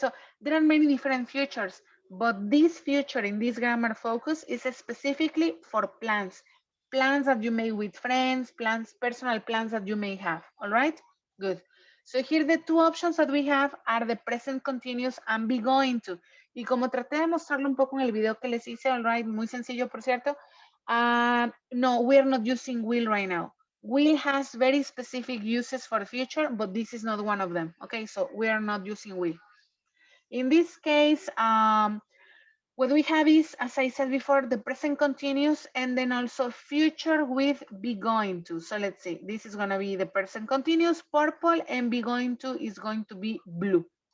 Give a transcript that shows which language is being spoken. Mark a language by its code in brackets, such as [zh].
[en] So there are many different futures, but this future in this grammar focus is specifically for plans that you make with friends, personal plans that you may have. All right, good. So here the two options that we have are the present continuous and be going to. [es] Y como traté de mostrarlo un poco en el video que les hice, all right, muy sencillo por cierto, no, [en] we're not using will right now. Will has very specific uses for the future, but this is not one of them. Okay, so we are not using will. In this case, what we have is, as I said before, the present continuous and then also future with be going to. So let's see, this is going to be the present continuous, purple, and be going to is going to be blue.